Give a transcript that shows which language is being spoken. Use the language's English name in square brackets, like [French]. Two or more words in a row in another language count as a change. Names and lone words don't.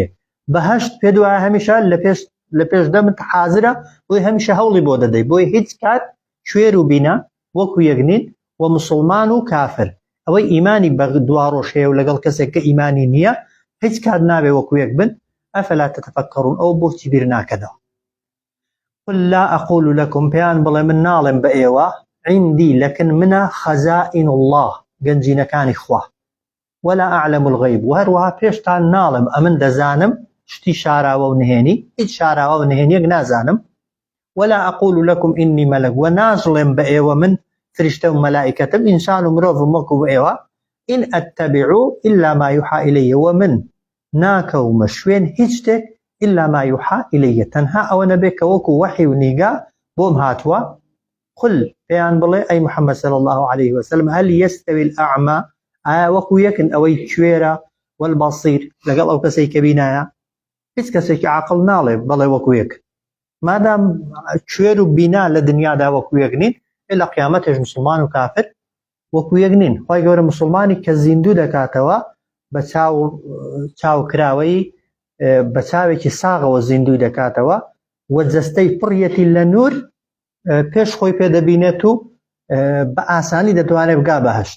[Central Kurdish] بەهەشت پێ دوایە هەمیشە لە پێش دەمت حازرە، بۆی هەمیشە هەوڵی بۆ دەدەی، بۆی هیچ کات کوێر و بینا وەکو یەکنین و مسلمان و کافر. ئەوەی ئیمانی بە دواڕۆژ هەیە و لەگەڵ کەسێک کە ئیمانی نییە هیچ کات نابێ وەکو یەک بن. [Arabic] ئەفەلا تەتەفەکەڕون، [Central Kurdish] ئەو بۆچی بیر ناکەنەوە؟ [Arabic] قل لا أقول لكم [Central Kurdish] پێیان بڵێ من ناڵێم بە ئێوە [Arabic] عندي لكن منە خەزائن الله، [Central Kurdish] گەنجینەکانی خوا، [Arabic] ولا أعلم الغيب [Central Kurdish] و هەروەها پێشتان ناڵێم ئەمن دەزانم شتی شاراوە و نهێنی، هیچ شاراوە و نهێنیەک نازانم. [Arabic] ولا أقول لكم إني ملك [Central Kurdish] و ناڵێم بە ئێوە من فریشتە و مەلائکەتم، ئینسان و مرۆڤم وەکو ئێوە. [Arabic] إن أتبع إلا ما يوحى إلي [Central Kurdish] و من ناکەومە شوێن هیچ شتێک [Arabic] إلا ما يوحى إلي [Central Kurdish] تەنها ئەوە نەبێ کە وەکو وحی و نیگا بۆم هاتووە. قل پێیان بڵێ ئەی محەممەد [Arabic] صلی الله عليه وسلم هل يستوي الأعمى، [Central Kurdish] ئایا وەکو یەکن ئەوەی کوێرە والبەصیر لەگەڵ ئەو کەسەی کە بینایە؟ هیچ کەسێکی عاقڵ ناڵێ بەڵێ وەکو یەک. مادام کوێر و بینا لە دنیادا وەکو یەک نین، لە قیامەتش مسلمان و کافر وەکو یەک نین. خۆی گەورە مسلمانی کە زیندوو دەکاتەوە بە چاوکراوەی بە چاوێکی ساغەوە زیندوی دەکاتەوە و جەستەی پڕیەتی لە نور پێش خۆی پێدەبینێت و بە ئاسانی دەتوانێت بگا بەهەشت.